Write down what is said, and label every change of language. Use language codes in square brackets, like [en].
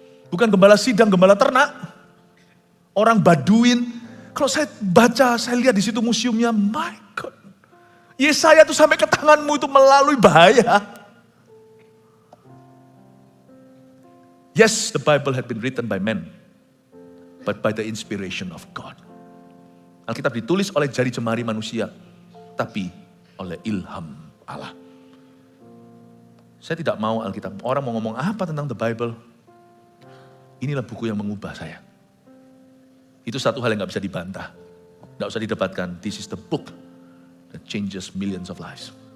[id] Bukan gembala sidang, gembala ternak. Orang Baduin. Kalau saya baca, saya lihat di situ museumnya, [en] my God. [id] Yesaya itu sampai ke tanganmu itu melalui bahaya. [en] Yes, the Bible had been written by men, but by the inspiration of God. [id] Alkitab ditulis oleh jari jemari manusia, tapi oleh ilham Allah. Saya tidak mau Alkitab. Orang mau ngomong apa tentang the Bible? Inilah buku yang mengubah saya. Itu satu hal yang gak bisa dibantah. Gak usah didebatkan. [en] This is the book that changes millions of lives.